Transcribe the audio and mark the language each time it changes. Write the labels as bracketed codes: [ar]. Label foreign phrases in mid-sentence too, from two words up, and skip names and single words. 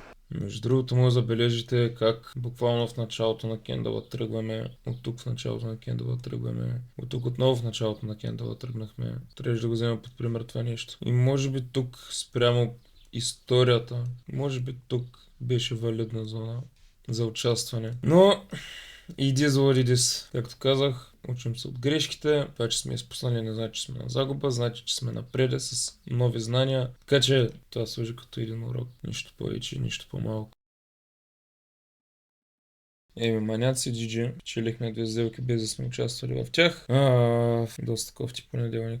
[bg] Между другото, може да забележите как буквално в началото на кендала тръгваме, от тук в началото на кендала тръгваме, от тук отново в началото на кендала тръгнахме. Трябваше да го взема под пример това нещо. И може би тук спрямо историята, може би тук беше валидна зона за участване. Но и [en] this what it is. [bg] Както казах, учим се от грешките. Това, че сме изпуснали, не значи, че сме на загуба, значи, че сме напреде с нови знания. Така че това служи като един урок. Нищо повече, нищо по-малко. Маняци GG. Печелихме две сделки без да сме участвали в тях. Доста кофти понеделник.